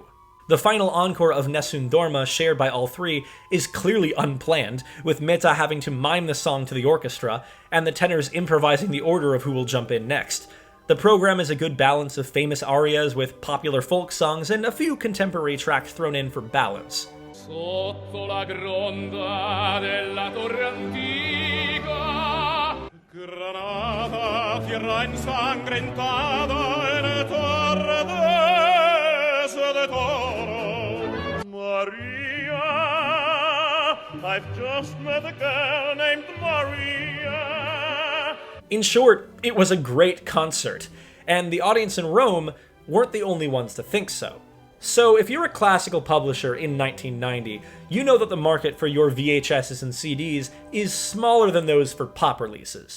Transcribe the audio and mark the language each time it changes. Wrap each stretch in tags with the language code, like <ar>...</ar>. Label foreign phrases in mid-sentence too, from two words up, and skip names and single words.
<en>The final encore of Nessun Dorma, shared by all 3, is clearly unplanned, with Mehta having to mime the song to the orchestra, and the tenors improvising the order of who will jump in next. The program is a good balance of famous arias with popular folk songs and a few contemporary tracks thrown in for balance.</en> <it>Sotto la gronda della torre antica,</it> <es>Granada tierra ensangrentada en el torre de Toro.</es> <en>Maria, I've just met a girl named Maria. In short, it was a great concert, and the audience in Rome weren't the only ones to think so. So if you're a classical publisher in 1990, you know that the market for your VHSs and CDs is smaller than those for pop releases.</en>